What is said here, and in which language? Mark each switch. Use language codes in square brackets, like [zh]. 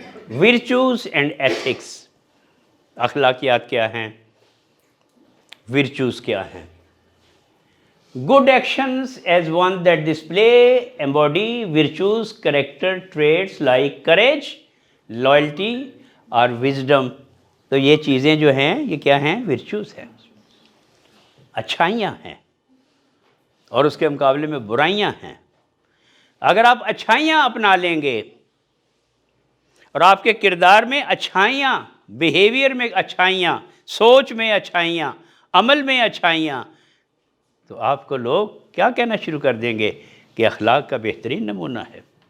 [en] Virtues and ethics. [ur] اخلاقیات کیا ہیں, ورچوز کیا ہیں. [en] Good actions as one that display, embody virtues, character traits like courage, loyalty اور wisdom. [ur] تو یہ چیزیں جو ہیں یہ کیا ہیں, ورچوز ہیں, اچھائیاں ہیں, اور اس کے مقابلے میں برائیاں ہیں. اگر آپ اچھائیاں اپنا لیں گے اور آپ کے کردار میں اچھائیاں, بیہیویئر میں اچھائیاں, سوچ میں اچھائیاں, عمل میں اچھائیاں, تو آپ کو لوگ کیا کہنا شروع کر دیں گے کہ اخلاق کا بہترین نمونہ ہے.